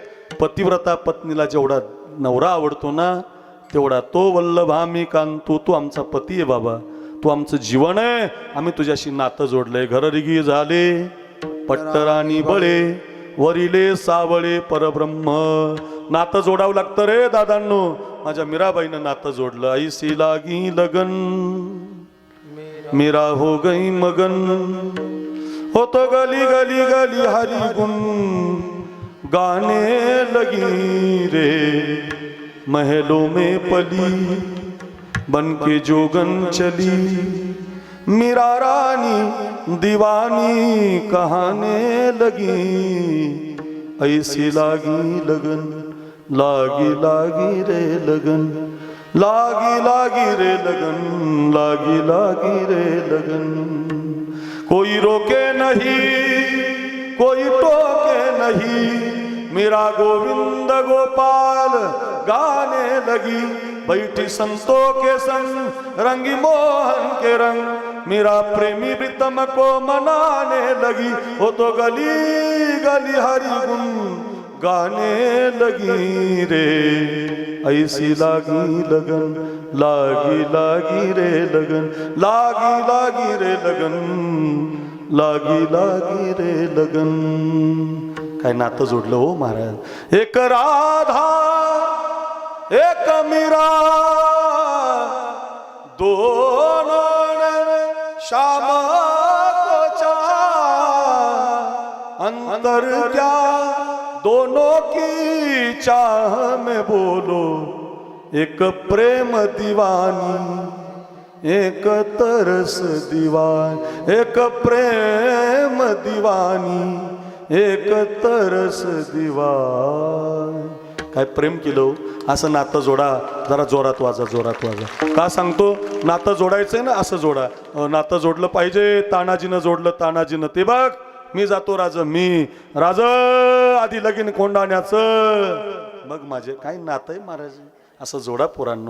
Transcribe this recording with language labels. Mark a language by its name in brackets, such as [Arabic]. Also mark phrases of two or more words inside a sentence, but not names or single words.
[Marathi] पतिव्रता पत्नीला जेवढा नवरा आवडतो ना तेवढा तो वल्लभामी कांतू, तू आमचा पती आहे बाबा, तू आमचं जीवन आहे. आम्ही तुझ्याशी नातं जोडलंय. घररिगी झाले पट्टराणी बळे, वरिले सावळे परब्रह्म. नातं जोडावं लागतं रे दादांनो. माझ्या मीराबाईनं नातं जोडलं. [Hindi] ऐसी लागी लगन मीरा हो गई मगन, हो तो गली गली गली हरी गुन गाने लगी रे, महलों में पली बन के जोगन चली, मीरा रानी दीवानी कहाने लगी, ऐसी लागी लगन लागी लागी रे लगन, लागी लागी रे लगन, लागी लागी रे लगन. कोई रोके नहीं कोई टोके नहीं, मेरा गोविंद गोपाल गाने लगी, बैठी संतों के संग रंगी मोहन के रंग, मेरा प्रेमी प्रीतम को मनाने लगी, वो तो गली गली हरि गुन गाने लगी रे, ऐसी लागी लगन लागी लागी रे लगन, लागी लागी रे लगन, लागी लागी रे लगन. [Marathi] काय नातं जोडलं हो महाराज. [Hindi] एक राधा एक मीरा दोनों श्याम को चाह, अंतर क्या दोनों की चाह में बोलो, एक प्रेम दीवानी एक तरस दीवान, एक प्रेम दीवानी एक तरस दीवान. [Marathi] काय प्रेम केलं असं नातं जोडा. जरा जोरात वाजा, जोरात वाजा. का सांगतो? नातं जोडायचंय ना असं जोडा. नातं जोडलं पाहिजे. तानाजीनं जोडलं तानाजीनं. ते बघ मी जातो राज, मी राज आधी लगीन कोंडाण्याचं मग माझे काय नातं आहे महाराज असं जोडा पोरांनो.